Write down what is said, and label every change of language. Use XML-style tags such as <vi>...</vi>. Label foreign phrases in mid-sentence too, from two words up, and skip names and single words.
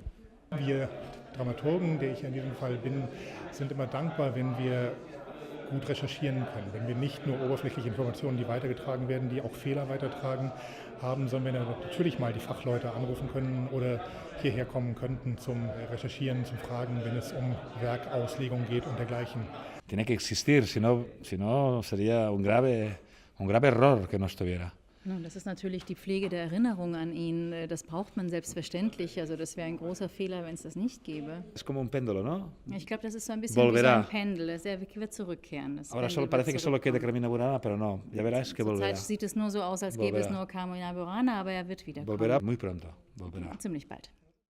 <de>Wir Dramaturgen, der ich in diesem Fall bin, sind immer dankbar, wenn wir gut recherchieren können, wenn wir nicht nur oberflächliche Informationen, die weitergetragen werden, die auch Fehler weitertragen haben, sondern wenn wir natürlich mal die Fachleute anrufen können oder hierher kommen könnten zum Recherchieren, zum Fragen, wenn es um Werkauslegung geht und dergleichen.</de> <es>Tiene que existir, si no sería un grave error que no estuviera.</es> <de>Das ist natürlich die Pflege der Erinnerung an ihn. Das braucht man selbstverständlich. Also das wäre ein großer Fehler, wenn es das nicht gäbe.</de> <es>Es como un péndulo, ¿no?</es> <de>Ich glaube, das ist so ein bisschen wie so ein Pendel. Er wird zurückkehren.</de> <es>Ahora parece que solo queda Carmina Burana, pero no. Ya verás que volverá.</es> <de>Zurzeit sieht es nur so aus, als gäbe es nur Carmina Burana, aber er wird wiederkommen.</de> <es>Volverá muy pronto. Volverá.</es> <de>Ziemlich bald.</de>